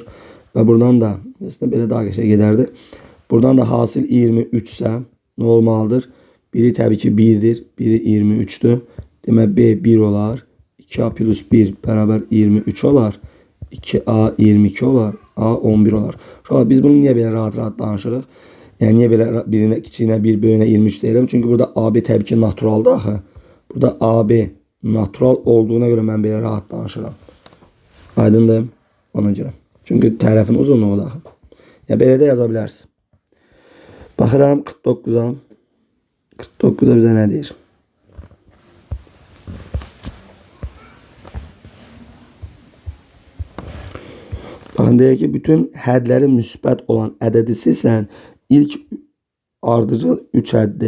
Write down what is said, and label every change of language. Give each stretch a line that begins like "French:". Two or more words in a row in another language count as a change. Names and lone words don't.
Azerbaijani: Və buradan da aslında belə daha qəşəng gedərdi. Buradan da hasil 23
Turkish: ise ne olmalıdır? Biri tabii ki 1'dir. Biri 23'tür.
Azerbaijani: Demək B 1 olar. 2A plus 1 beraber 23 olar. 2A 22 olar. A 11 olar. Şöyle biz bunu niye böyle rahat danışırıq? Yani niye böyle birine kiçiyinə 1 böyüyünə 23 deyirəm? Çünkü burada AB tabii ki naturaldır axı. Burada AB natural olduğuna göre ben böyle rahat danışıram. Aydındır ona göre. Çünkü tərəfin uzunluğu da axı. Ya belə də yaza bilərsiz. Baxıram 49'a. 49'a bize ne deyir? Bakın deyək ki, bütün hədləri müsbət olan ədədi silsən, ilk ardıcıl 3 əddi.